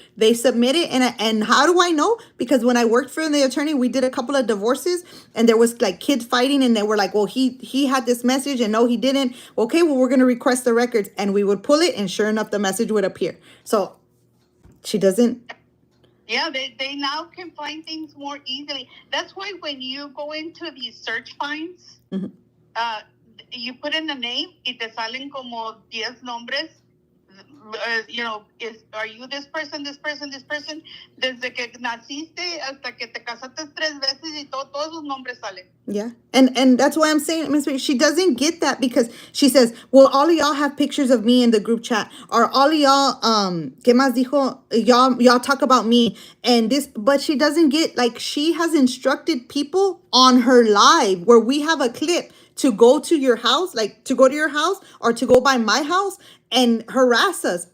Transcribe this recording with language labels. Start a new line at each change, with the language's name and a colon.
English: They submit it, and how do I know? Because when I worked for the attorney, we did a couple of divorces, and there was like kids fighting, and they were like, well, he had this message, and no, he didn't. Okay, well, we're gonna request the records, and we would pull it, and sure enough, the message would appear. So she doesn't. Yeah, they now can find things more easily. That's why when you go into these search finds, Mm-hmm. You put in a name
Spanish: y te salen como 10 nombres.
English: Are you this person, this person, this person?
Spanish: Desde que naciste hasta que te casaste 3 veces y todos los nombres salen.
English: Yeah. And that's why I'm saying, Miss Mary, she doesn't get that because she says, well, all of y'all have pictures of me in the group chat, or all of y'all,
Spanish: ¿qué más dijo?
English: Y'all talk about me and this, but she doesn't get, like, she has instructed people on her live where we have a clip to go to your house, like to go to your house or to go by my house and harass us.